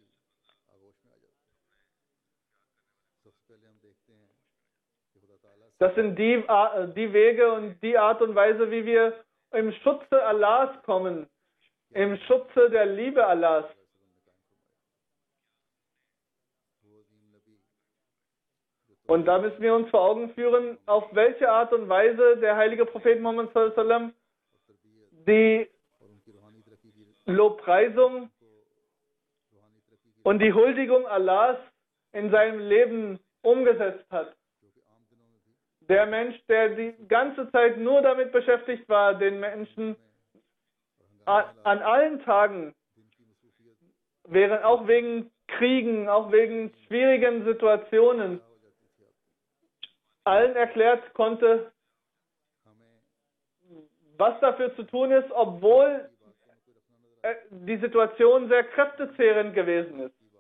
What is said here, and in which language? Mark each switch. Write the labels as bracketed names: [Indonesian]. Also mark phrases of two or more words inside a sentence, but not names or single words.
[German] Das sind die Wege und die Art und Weise, wie wir im Schutze Allahs kommen, im Schutze der Liebe Allahs. Und da müssen wir uns vor Augen führen, auf welche Art und Weise der heilige Prophet Muhammad [Arabic] صلى الله عليه وسلم [German] die Lobpreisung und die Huldigung Allahs in seinem Leben umgesetzt hat. Der Mensch, der die ganze Zeit nur damit beschäftigt war, den Menschen an allen Tagen, auch wegen Kriegen, auch wegen schwierigen Situationen, allen erklärt konnte, was dafür zu tun ist, obwohl die Situation sehr kräftezehrend gewesen ist.